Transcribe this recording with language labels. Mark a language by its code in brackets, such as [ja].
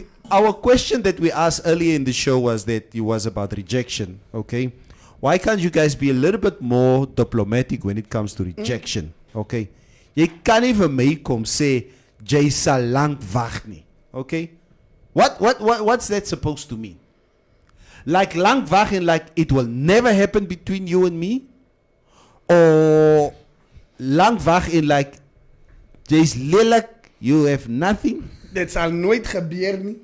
[en] Our question that we asked earlier in the show was about rejection. Okay, why can't you guys be a little bit more diplomatic when it comes to rejection? [af] Okay, jy kan nie vir my kom sê jy sal lank wag nie. [en] Okay, what's that supposed to mean? Like [af] lank wag [en] and like it will never happen between you and me? Or [af] lang wag in [en] like [af] jy's lelik, [en] you have nothing. [af] Dit sal nooit gebeur nie.